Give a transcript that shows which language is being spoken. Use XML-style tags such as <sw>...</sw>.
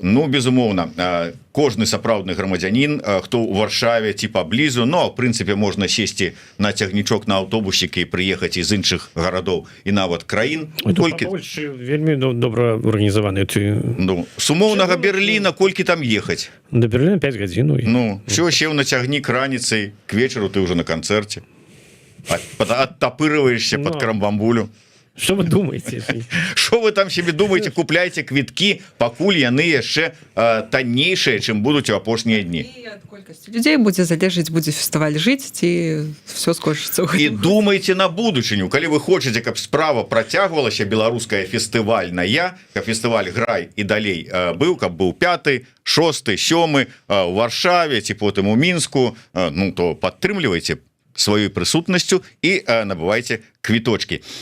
<be>Ну, безумоўна, кожны сапраўдны грамадзянін, хто ў Варшаве ці паблізу, ну, в прынцыпе, можна сесці на цягнічок на аўтобусікі і прыехаць з іншых гарадоў і нават краін. Польшчы вельмі добра арганізаваны. Ну, з умоўнага Берліна колькі там ехаць? До Берліна 5 гадзін. Ну, все, сеў на цягнік раніцай, к вечару ты ўжо на канцэрце.</be> <ru>Оттапырываешься под Крамбамбулю. Что вы думаете? Что вы там себе думаете?</ru> <be>Купляйте квитки, пакуль яны яшчэ таннейшыя, чым будуць у апошнія дні. І ад колькасці людзей будзе залежыць, будзе фестываль жыць, ці все скончыцца. І думайте на будучыню. Калі вы хочаце, каб справа працягвалася беларуская фестывальная, каб фестываль Грай і далей быў, каб быў 5, 6, 7 у Варшаве ці потым у Мінску, ну то падтрымлівайце сваёй прысутнасцю і набывайце квіточки.</be>